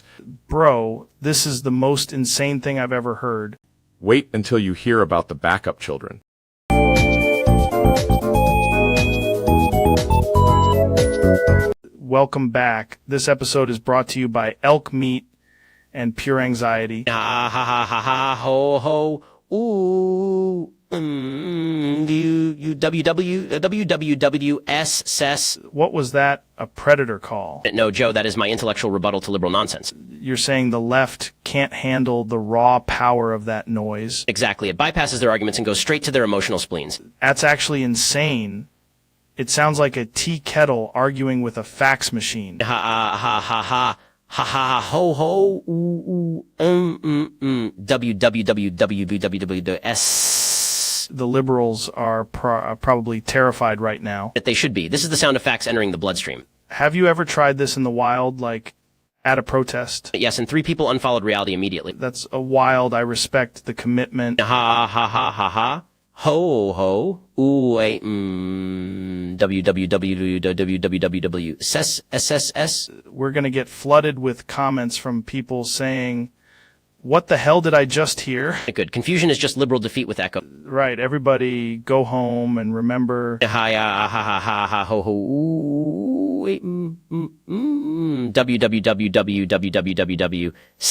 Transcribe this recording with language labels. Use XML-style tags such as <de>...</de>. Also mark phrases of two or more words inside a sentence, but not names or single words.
<en>Bro, this is the most insane thing I've ever heard. Wait until you hear about the backup children. Welcome back. This episode is brought to you by elk meat and pure anxiety. Ha ha ha ha ha ho ho ooh WWWSS. What was that? A predator call? No, Joe, that is my intellectual rebuttal to liberal nonsense. You're saying the left can't handle the raw power of that noise? Exactly. It bypasses their arguments and goes straight to their emotional spleens. That's actually insane. It sounds like a tea kettle arguing with a fax machine. Ha ha ha ha ha. Ha ha ho ho ooh WWWWWWS. The liberals are probably terrified right now. That they should be. This is the sound of facts entering the bloodstream. Have you ever tried this in the wild, like at a protest? Yes, and 3 people unfollowed reality immediately. That's a wild. I respect the commitment. Ha ha ha ha ha. Ho ho ooh WWWWWWWSS. We're gonna get flooded with comments from people saying, "What the hell did I just hear?" Good. Confusion is just liberal defeat with echo. Right. Everybody go home and remember. Ha ha ha ha ha ho ho ooh WWWWWWWW.</en>